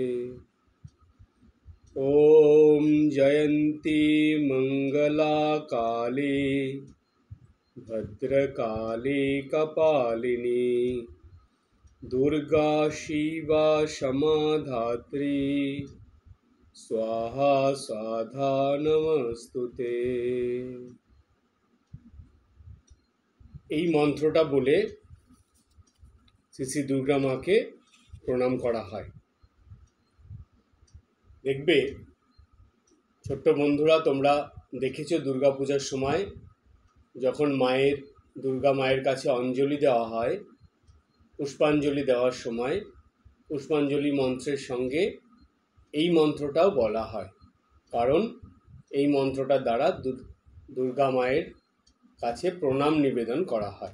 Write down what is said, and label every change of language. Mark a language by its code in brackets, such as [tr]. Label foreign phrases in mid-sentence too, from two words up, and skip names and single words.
[sa] ॐ जयन्ती मंगला काली भद्रकाली कपालिनी दुर्गा शिवा क्षमा धात्री स्वाहा स्वाधा नमस्तुते। [bn] এই মন্ত্রটা বলে শ্রী শ্রী দুর্গা মাকে প্রণাম করা হয়। দেখবে ছোট্ট বন্ধুরা, তোমরা দেখেছো দুর্গাপূজার সময় যখন দুর্গা মায়ের কাছে অঞ্জলি দেওয়া হয়, পুষ্পাঞ্জলি দেওয়ার সময় পুষ্পাঞ্জলি মন্ত্রের সঙ্গে এই মন্ত্রটাও বলা হয়, কারণ এই মন্ত্রটার দ্বারা দুর্গা মায়ের কাছে প্রণাম নিবেদন করা হয়।